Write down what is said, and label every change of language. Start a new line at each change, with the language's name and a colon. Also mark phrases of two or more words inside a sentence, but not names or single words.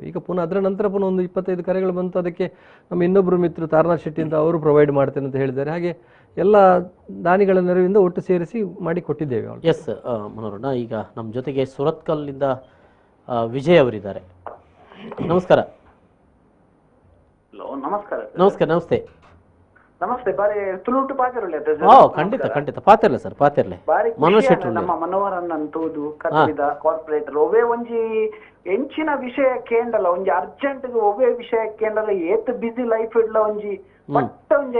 Kannada: ಈಗ ಪುನಃ ಅದರ ನಂತರ ಪುನಃ ಒಂದು 25 ಕರೆಗಳು ಬಂತು. ಅದಕ್ಕೆ ನಮ್ಮ ಇನ್ನೊಬ್ಬರು ಮಿತ್ರರು ತಾರನಾಥ್ ಶೆಟ್ಟಿ ಅಂತ ಅವರು ಪ್ರೊವೈಡ್ ಮಾಡ್ತೇನೆ ಅಂತ ಹೇಳಿದ್ದಾರೆ. ಹಾಗೆ ಎಲ್ಲ ದಾನಿಗಳ ನೆರವಿಂದ ಒಟ್ಟು ಸೇರಿಸಿ ಮಾಡಿ ಕೊಟ್ಟಿದ್ದೇವೆ. ಎಸ್ ಮನೋರಣ, ಈಗ ನಮ್ಮ ಜೊತೆಗೆ ಸುರತ್ಕಲ್ನಿಂದ ವಿಜಯ್ ಅವರಿದ್ದಾರೆ. ನಮಸ್ಕಾರ. ನಮಸ್ಕಾರ. ನಮಸ್ಕಾರ. ನಮಸ್ತೆ.
Tulu: ನಮಸ್ತೆ. ಬಾರಿ ತುಳುಟು ಪಾತಿರಲೆ ಖಂಡಿತ ಪಾತಿರ್ಲೆ ಸರ್, ಪಾತಿರ್ಲೆ ನಮ್ಮ ಮನೋಹರನ್ ಅಂತೂದು ಕತ್ತಿದ ಕಾರ್ಪೊರೇಟರ್ ಒವೇ ಒಂಜಿ ಎಂಚಿನ ವಿಷಯ ಕೇಂಡಲ್ಲ, ಒಂಜಿ ಅರ್ಜೆಂಟ್ ಒವೇ ವಿಷಯ ಕೇಂಡಲ್ಲ, ಏತ್
English: busy life
Tulu: ಇಡ್ಲ ಒಂಜಿ ಪಟ್ಟ ಒಂಜಿ